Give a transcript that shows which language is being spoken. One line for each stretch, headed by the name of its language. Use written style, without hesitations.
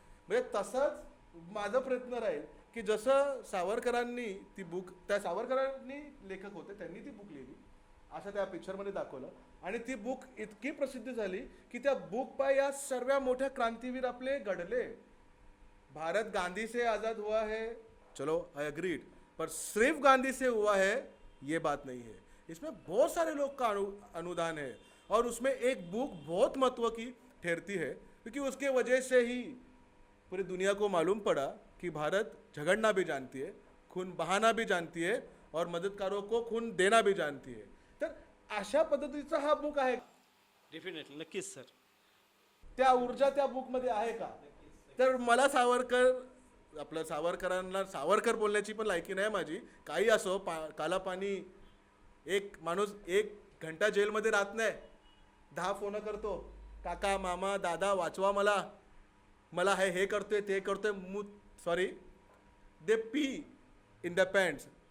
Marathi: म्हणजे तसंच माझा प्रयत्न राहील की जसं सावरकरांनी ती बुक, त्या सावरकरांनी लेखक होते त्यांनी ती बुक लिहिली असं त्या पिक्चरमध्ये दाखवलं. आणि ती बुक इतकी प्रसिद्ध झाली की त्या बुक पाय या सर्व मोठ्या क्रांतीवीर आपले घडले.
Hindi: भारत गांधी से आज़ाद हुआ है, चलो
English: I agreed,
Hindi: पर सिर्फ गांधी से हुआ है ये बात नहीं है. इसमें बहुत सारे लोग का अनुदान है और उसमें एक बुक बहुत महत्व की ठहरती है, क्योंकि उसके वजह से ही पूरी दुनिया को मालूम पड़ा कि भारत झगड़ना भी जानती है, खून बहाना भी जानती है और मददगारों को खून देना भी जानती है.
Marathi: तर अशा पद्धतीचा हा बुक आहे. डेफिनेटली, नक्कीच सर. त्या ऊर्जा त्या बुकमध्ये आहे का. तर मला आपलं सावरकरांना सावरकर बोलण्याची पण लायकी नाही माझी. काही असो, काला पाणी, एक माणूस 1 घंटा जेलमध्ये राहत नाही, 10 फोन करतो, काका मामा दादा वाचवा मला हे करतोय ते करतोय,
English: Sorry they pee in the pants.